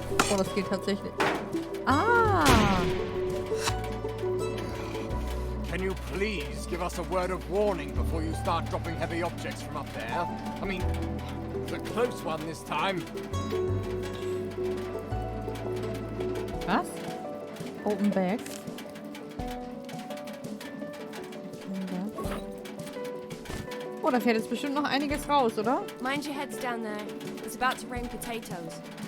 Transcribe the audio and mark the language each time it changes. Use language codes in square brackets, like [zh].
[de] Oh, das geht tatsächlich. Ah! [en] Can you please give us a word of warning before you start dropping heavy objects from up there? I mean, it's a close one this time. [de] Was? [en] Open Bags. [de] Oh, da fährt jetzt bestimmt noch einiges raus, oder? [en] Mind your heads down there. It's about to rain potatoes.